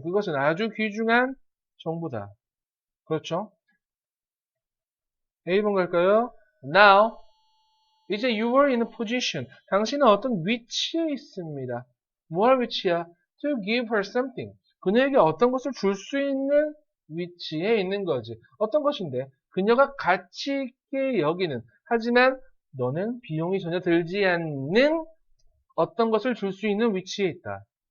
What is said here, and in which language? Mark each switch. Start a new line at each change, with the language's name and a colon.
Korean: 그것은 아주 귀중한 정보다. 그렇죠? A번 갈까요?
English: Now,
Korean: 이제
English: you were in a position.
Korean: 당신은 어떤 위치에 있습니다. 뭐 할 위치야?
English: To give her something.
Korean: 그녀에게 어떤 것을 줄 수 있는 위치에 있는 거지. 어떤 것인데? 그녀가 가치 있게 여기는. 하지만 너는 비용이 전혀 들지 않는 어떤 것을 줄 수 있는 위치에 있다.